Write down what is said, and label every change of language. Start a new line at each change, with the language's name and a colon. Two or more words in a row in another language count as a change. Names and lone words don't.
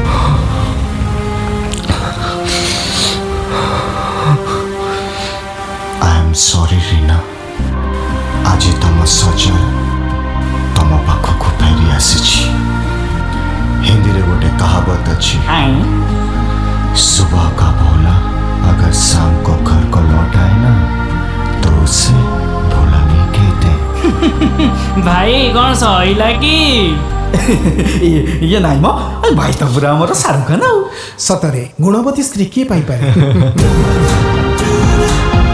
Odia: ସରି ରୀନା, ଆଜି ତମ ସଜଲ ତମ ପାଖକୁ ଫେରି ଆସିଛି। ହିନ୍ଦୀରେ ଗୋଟେ କହାବତ ଅଛି,
Hindi: सुबह का भोला अगर शाम को घर को लौट आए ना तो उसे भोला नहीं कहते।
Odia: ଭାଇ କ'ଣ ସଇଲା କି? ଇଏ ନାଇଁ ମ ଭାଇ ତ ପୁରା ଆମର ଶାହରୁଖ ଖାନ ଆଉ। ସତରେ ଗୁଣବତୀ ସ୍ତ୍ରୀ କିଏ ପାଇପାରେ?